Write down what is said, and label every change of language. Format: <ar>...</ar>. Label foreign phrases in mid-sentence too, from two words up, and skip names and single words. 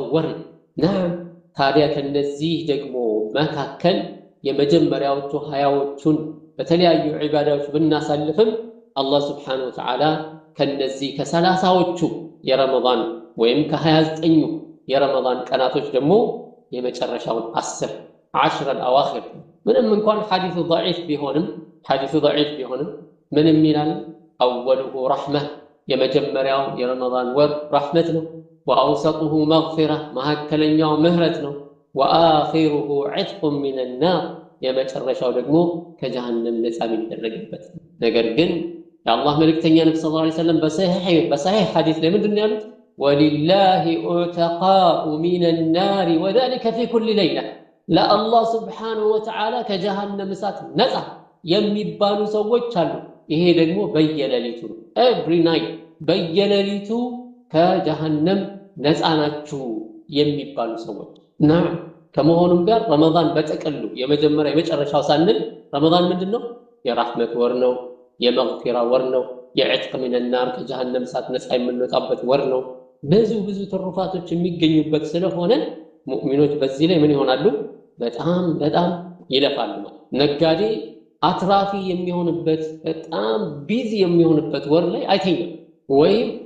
<am>ወር ነው ታዲያ ከነዚህ ደግሞ መካከል የመጀመሪያዎቹ 20ዎቹን በተለያዩ ዒባዳዎች ብናሳልፍም አላህ</am> <ar>سبحانه وتعالى</ar> <am>ከነዚህ ከ30ዎቹ የረመዳን ወይም ከ29ኙ የረመዳን ቀናቶች ደግሞ የመጨረሻውን 10 الأواخر ምንም እንኳን ሐዲሱ ضعيف ቢሆንም ምንም ይላል</am> <ar>أوله رحمة</ar> <am>የመጀመሪያው የረመዳን ወር ረህመት ነው</am> <ar>وأوسطه مغفرة</ar> <am>መካከለኛው ምህረት ነው</am> <ar>وآخره عتق من النار</ar> <am>የመጨረሻው ደግሞ ከጀሃነም ነፃ የሚደረግበት ነገር ግን የአላህ መልእክተኛ ነብዩ</am> <ar>صلى الله عليه وسلم</ar> <am>በሰሂህ ሐዲስ ላይ ምንድነው ያሉት</am> <ar>ولله عتقاء من النار وذلك في كل ليلة</ar> <am>ለአላህ</am> <ar>سبحانه وتعالى</ar> <am>ከጀሃነም እሳት ነፃ የሚባሉ ሰዎች አሉ ይሄ ደግሞ በየሌሊቱ every night በየሌሊቱ ከጀሃነም ነፃ ናችሁ የሚባሉ ሰዎች እና ከመሆኑም ጋር ረመዳን በተቀሉ የመጀመሪያ የመጨረሻው ሳንል ረመዳን ምንድነው የራህመት ወር ነው የመግፊራ ወር ነው የዕትቅ</am> <ar>من النار</ar> <am>ከጀሃነም እሳት ነፃ የምንወጣበት ወር ነው ብዙ ትሩፋቶች የሚገኙበት ስለሆነ ሙእሚኖች በዚህ ላይ ምን ይሆናሉ በጣም ይለፋሉ ነጋዴ አትራፊ የሚሆንበት በጣም ቢዚ የሚሆንበት ወር ላይ አይተኛም ወይም</am>